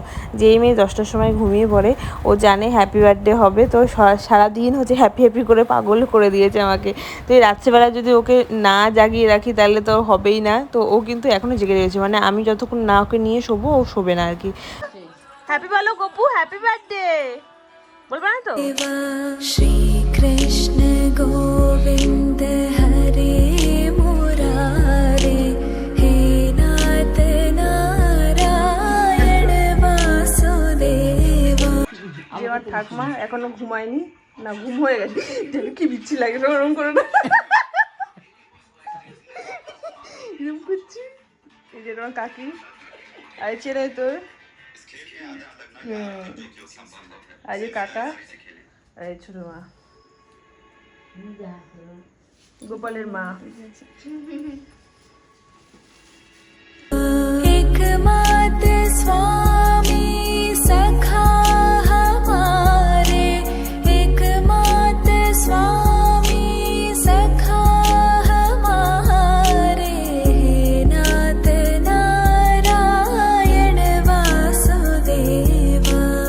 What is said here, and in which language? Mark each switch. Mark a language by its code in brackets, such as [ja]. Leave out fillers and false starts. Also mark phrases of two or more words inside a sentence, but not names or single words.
[bn] যেই মেয়ে 10টার সময় ঘুমিয়ে পড়ে, ও জানে [en] happy birthday [bn] হবে, তো সারাদিন হচ্ছে হ্যাপি করে পাগল করে দিয়েছে আমাকে। তো এই রাত্রেবেলা যদি ওকে না জাগিয়ে রাখি তাহলে তো হবেই না। তো ও কিন্তু এখনও জেগে রয়েছে, মানে আমি যতক্ষণ না ওকে নিয়ে শোবো ও শোবে না আর কি। হ্যাপি বলো গপু, [en] happy birthday [bn] বলবা না তো। [hi] श्री कृष्ण गोविंद हरे मुरारे, हे नाथ नारायण वासुदेवा। [bn] আমার ঠাকুমা এখনো ঘুমায়নি, না ঘুম হয়ে গেছে, কি বিচ্ছি লাগে ওরকম করে না। এরকম করছি। এই যে তোমার কাকি আর চেনে তোর আর যে কাকা আর এই ছোট মা, গোপালের মা। [hi] एकमात्र स्वामी सखा हमारे, एकमात्र स्वामी सखा हमारे, नाथ नारायण वासुदेवा।